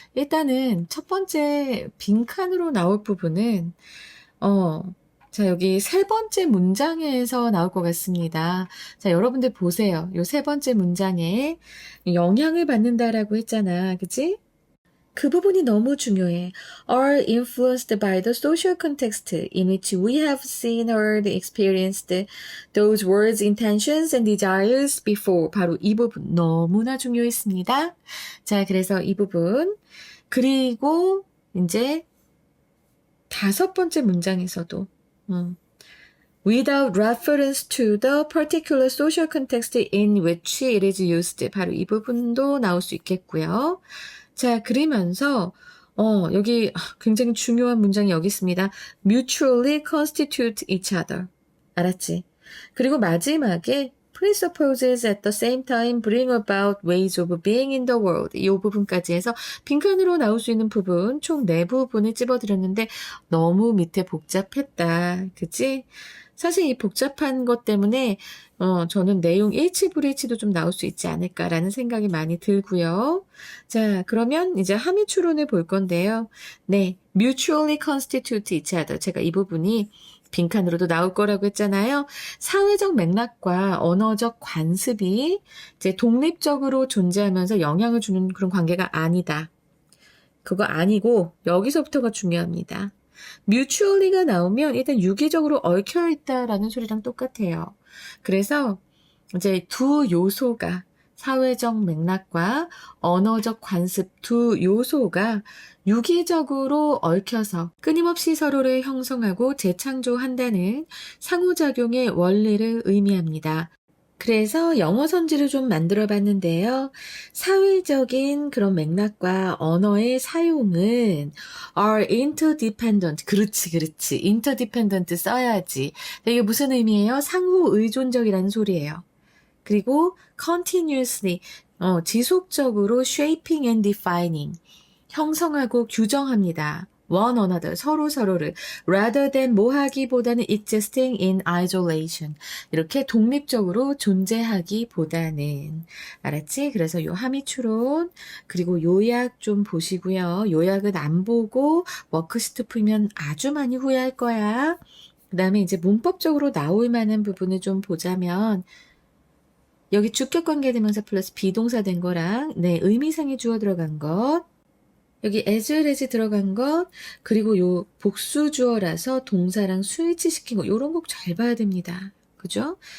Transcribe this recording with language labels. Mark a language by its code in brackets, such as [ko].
[ko] 일단은 첫 번째 빈칸으로 나올 부분은 자, 여기 세 번째 문장에서 나올 것 같습니다. 자, 여러분들 보세요. 요 세 번째 문장에 영향을 받는다라고 했잖아. 그치? 그 부분이 너무 중요해. [en] Are influenced by the social context in which we have seen, heard, experienced those words, intentions, and desires before. [ko] 바로 이 부분 너무나 중요했습니다. 자, 그래서 이 부분. 그리고 이제 다섯 번째 문장에서도 without reference to the particular social context in which it is used. 바로 이 부분도 나올 수 있겠고요. 자, 그러면서 여기 굉장히 중요한 문장이 여기 있습니다. [en] Mutually constitute each other. [ko] 알았지? [en] 그리고 마지막에 presupposes at the same time bring about ways of being in the world. [ko] 이 부분까지 해서 빈칸으로 나올 수 있는 부분 총 4부분을 찝어드렸는데 너무 밑에 복잡했다. 그치? 사실 이 복잡한 것 때문에 저는 내용 일치불일치도 좀 나올 수 있지 않을까라는 생각이 많이 들고요. 자, 그러면 이제 함의 추론을 볼 건데요. [en] 네, mutually constitute each other. [ko] 제가 이 부분이 빈칸으로도 나올 거라고 했잖아요. 사회적 맥락과 언어적 관습이 이제 독립적으로 존재하면서 영향을 주는 그런 관계가 아니다. 그거 아니고 여기서부터가 중요합니다. mutually가 나오면 일단 유기적으로 얽혀있다라는 소리랑 똑같아요. 그래서 이제 두 요소가 사회적 맥락과 언어적 관습 두 요소가 유기적으로 얽혀서 끊임없이 서로를 형성하고 재창조한다는 상호작용의 원리를 의미합니다. 그래서 영어 선지를 좀 만들어 봤는데요. 사회적인 그런 맥락과 언어의 사용은 are interdependent. 그렇지, 그렇지. interdependent 써야지. 근데 이게 무슨 의미예요? 상호 의존적이라는 소리예요. [en] 그리고 continuously, 지속적으로 shaping and defining. [ko] 형성하고 규정합니다. [en] one another, 서로를 rather than 뭐 하기보다는 existing in isolation. [ko] 이렇게 독립적으로 존재하기보다는. 알았지? 그래서 요 함의추론 그리고 요약 좀 보시고요. 요약은 안 보고 워크시트 풀면 아주 많이 후회할 거야. 그 다음에 이제 문법적으로 나올 만한 부분을 좀 보자면 여기 주격관계대명사 플러스 비동사 된 거랑 의미상의 주어 들어간 것 여기 as 들어간 것, 그리고 요 복수 주어라서 동사랑 스위치 시킨 거, 요런 거 잘 봐야 됩니다. 그죠?